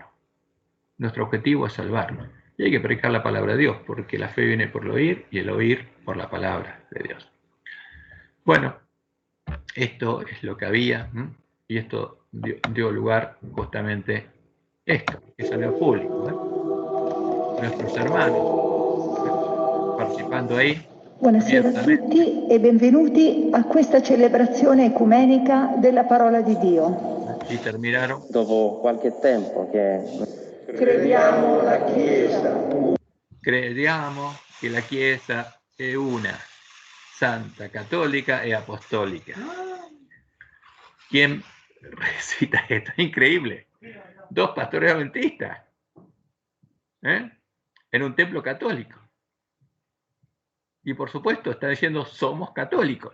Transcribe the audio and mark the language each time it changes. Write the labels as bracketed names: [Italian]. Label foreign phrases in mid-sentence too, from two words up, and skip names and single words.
[Spanish] Nuestro objetivo es salvarnos. Y hay que predicar la palabra de Dios, porque la fe viene por el oír y el oír por la palabra de Dios. Bueno, esto es lo que había, y esto dio lugar justamente esto, que salió al público. Nuestros hermanos participando ahí. [Italian] Buonasera a tutti e benvenuti a questa celebrazione ecumenica della parola di Dio. [Spanish] Y terminaron. [Italian] Dopo qualche tempo che Crediamo la Chiesa. Crediamo che la Chiesa è una, santa, católica e apostólica. [Spanish] ¿Quién recita esto? Increíble. 2 pastores adventistas, en un templo católico. Y por supuesto está diciendo somos católicos.